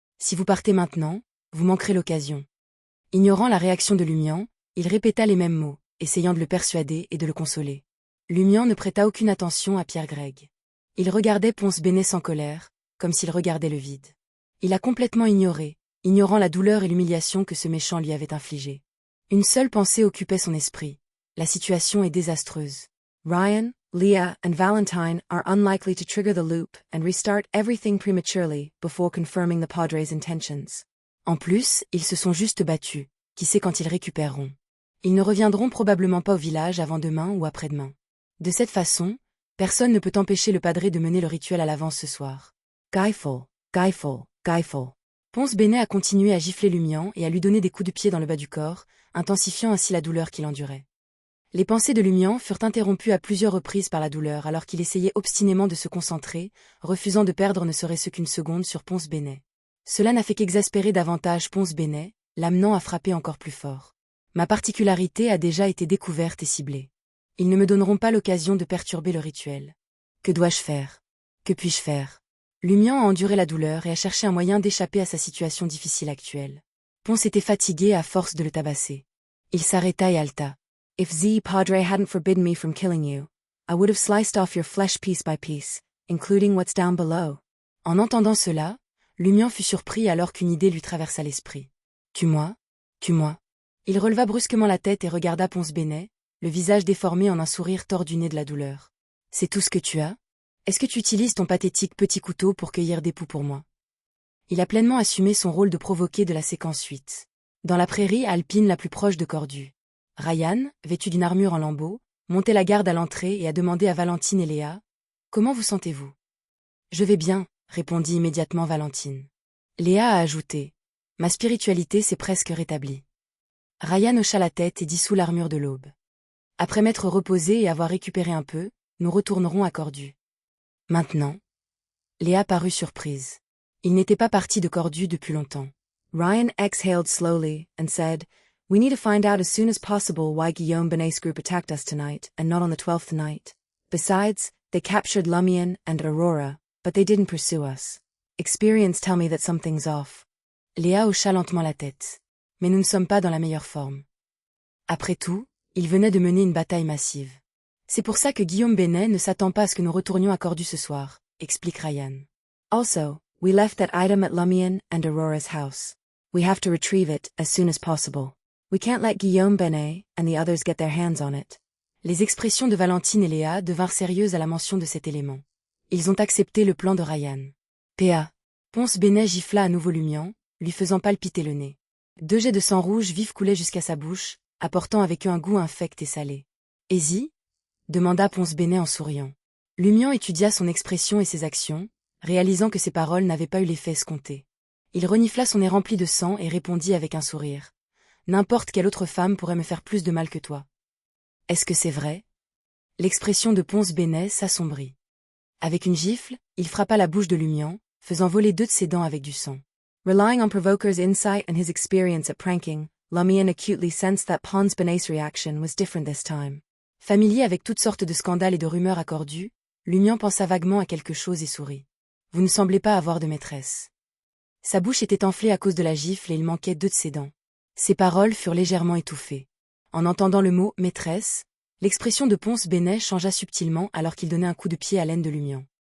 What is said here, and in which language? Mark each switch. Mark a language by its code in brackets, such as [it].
[fr] Si vous partez maintenant, vous manquerez l'occasion. » Ignorant la réaction de Lumian, il répéta les mêmes mots, essayant de le persuader et de le consoler. Lumian ne prêta aucune attention à Pierre Greg. Il regardait Ponce Bénet sans colère, comme s'il regardait le vide. Il a complètement ignoré, ignorant la douleur et l'humiliation que ce méchant lui avait infligée. Une seule pensée occupait son esprit. La situation est désastreuse. [en] Ryan, Leah, and Valentine are unlikely to trigger the loop and restart everything prematurely before confirming the Padre's intentions. [fr] En plus, ils se sont juste battus. Qui sait quand ils récupéreront? Ils ne reviendront probablement pas au village avant demain ou après-demain. De cette façon, personne ne peut empêcher le padré de mener le rituel à l'avance ce soir. Skyfall, Skyfall, Skyfall. Ponce Bénet a continué à gifler Lumian et à lui donner des coups de pied dans le bas du corps, intensifiant ainsi la douleur qu'il endurait. Les pensées de Lumian furent interrompues à plusieurs reprises par la douleur alors qu'il essayait obstinément de se concentrer, refusant de perdre ne serait-ce qu'une seconde sur Ponce Bénet. Cela n'a fait qu'exaspérer davantage Ponce Bénet, l'amenant à frapper encore plus fort. Ma particularité a déjà été découverte et ciblée. Ils ne me donneront pas l'occasion de perturber le rituel. Que dois-je faire? Que puis-je faire? Lumian a enduré la douleur et a cherché un moyen d'échapper à sa situation difficile actuelle. Ponce était fatigué à force de le tabasser. Il s'arrêta et haleta. [en] « If the Padre hadn't forbidden me from killing you, I would have sliced off your flesh piece by piece, including what's down below. » [fr] En entendant cela, Lumian fut surpris alors qu'une idée lui traversa l'esprit. Tue-moi, tue-moi. Il releva brusquement la tête et regarda Ponce Bénet, le visage déformé en un sourire tordu né de la douleur. C'est tout ce que tu as? Est-ce que tu utilises ton pathétique petit couteau pour cueillir des poux pour moi? Il a pleinement assumé son rôle de provoqué de la séquence 8. Dans la prairie alpine la plus proche de Cordu, Ryan, vêtu d'une armure en lambeaux, montait la garde à l'entrée et a demandé à Valentine et Léa « Comment vous sentez-vous » ? « Je vais bien », répondit immédiatement Valentine. Léa a ajouté « Ma spiritualité s'est presque rétablie ». Ryan hocha la tête et dissout l'armure de l'aube. Après m'être reposé et avoir récupéré un peu, nous retournerons à Cordu. Maintenant. Léa parut surprise. Il n'était pas parti de Cordu depuis longtemps. [en] Ryan exhaled slowly and said, "We need to find out as soon as possible why Guillaume Benet's group attacked us tonight and not on the 12th night. Besides, they captured Lumion and Aurora, but they didn't pursue us. Experience tell me that something's off." [fr] Léa hocha lentement la tête. Mais nous ne sommes pas dans la meilleure forme. Après tout, il venait de mener une bataille massive. C'est pour ça que Guillaume Benet ne s'attend pas à ce que nous retournions à Cordu ce soir, explique Ryan. [en] Also, we left that item at Lumion and Aurora's house. We have to retrieve it as soon as possible. We can't let Guillaume Benet and the others get their hands on it. [fr] Les expressions de Valentine et Léa devinrent sérieuses à la mention de cet élément. Ils ont accepté le plan de Ryan. P.A. Ponce Bénet gifla à nouveau Lumian, lui faisant palpiter le nez. 2 jets de sang rouge vif coulaient jusqu'à sa bouche, apportant avec eux un goût infect et salé. « Easy » demanda Ponce Bénet en souriant. Lumian étudia son expression et ses actions, réalisant que ses paroles n'avaient pas eu l'effet escompté. Il renifla son nez rempli de sang et répondit avec un sourire. « N'importe quelle autre femme pourrait me faire plus de mal que toi. » « Est-ce que c'est vrai ?» L'expression de Ponce Bénet s'assombrit. Avec une gifle, il frappa la bouche de Lumian, faisant voler 2 de ses dents avec du sang. [en] Relying on Provoker's insight and his experience at pranking, Lumian acutely sensed that Ponce Benet's reaction was different this time. [fr] Familier avec toutes sortes de scandales et de rumeurs à Cordu, Lumian pensa vaguement à quelque chose et sourit. « Vous ne semblez pas avoir de maîtresse. » Sa bouche était enflée à cause de la gifle et il manquait 2 de ses dents. Ses paroles furent légèrement étouffées. En entendant le mot « maîtresse », l'expression de Ponce Bénet changea subtilement alors qu'il donnait un coup de pied à l'aine de Lumian.